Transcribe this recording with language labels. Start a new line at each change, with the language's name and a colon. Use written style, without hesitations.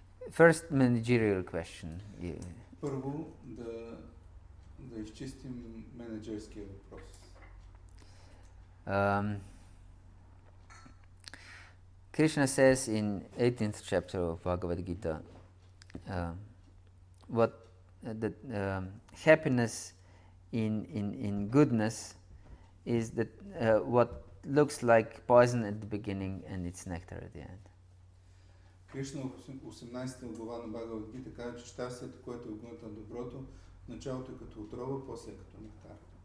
English: First managerial question.
Bulgarian: Първо да изчистим менеджерския въпрос.
English: Krishna says in 18th chapter of Bhagavad-Gita, that happiness in goodness is that what looks like poison at the beginning and it's nectar at the end.
Bulgarian: Кришна в 18-та глава на Бхагават-гита казва, че щастието, което е огънато на доброто, началото е като отрова, после е като нектар.